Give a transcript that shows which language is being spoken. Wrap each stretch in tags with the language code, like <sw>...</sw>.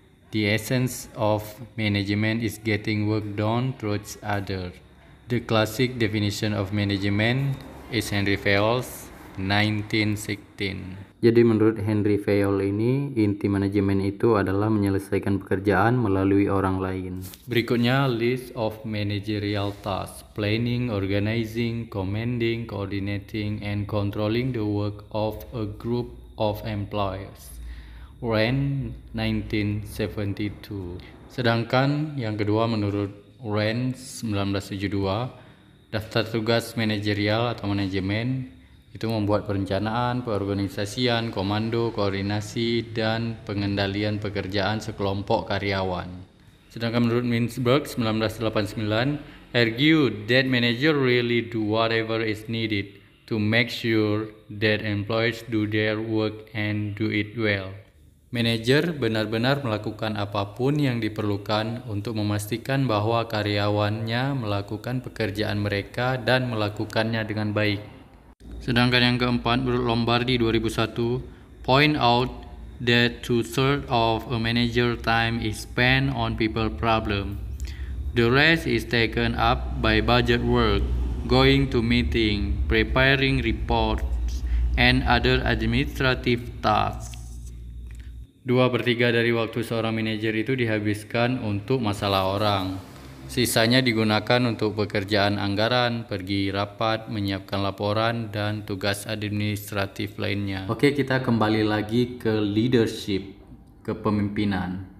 <en>The essence of management is getting work done through others. The classic definition of management is Henry Fayol 1916.</en> <id>Jadi menurut Henry Fayol ini, inti manajemen itu adalah menyelesaikan pekerjaan melalui orang lain. Berikutnya</id> <en>list of managerial tasks: planning, organizing, commanding, coordinating, and controlling the work of a group of employees. Wren 1972.</en> <id>Sedangkan yang kedua menurut Wren 1972, daftar tugas manajerial atau manajemen itu membuat perencanaan, perorganisasian, komando, koordinasi, dan pengendalian pekerjaan sekelompok karyawan. Sedangkan menurut Mintzberg 1989,</id> <en>argue that manager really do whatever is needed to make sure that employees do their work and do it well.</en> <id>Manajer benar-benar melakukan apapun yang diperlukan untuk memastikan bahwa karyawannya melakukan pekerjaan mereka dan melakukannya dengan baik. Sedangkan yang keempat, menurut Lombardi 2001,</id> <en>point out that 2/3 of a manager time is spent on people problem. The rest is taken up by budget work, going to meeting, preparing reports, and other administrative tasks.</en> <id>2/3 dari waktu seorang manajer itu dihabiskan untuk masalah orang. Sisanya digunakan untuk pekerjaan anggaran, pergi rapat, menyiapkan laporan, dan tugas administratif lainnya. Oke, kita kembali lagi ke leadership, kepemimpinan.</id>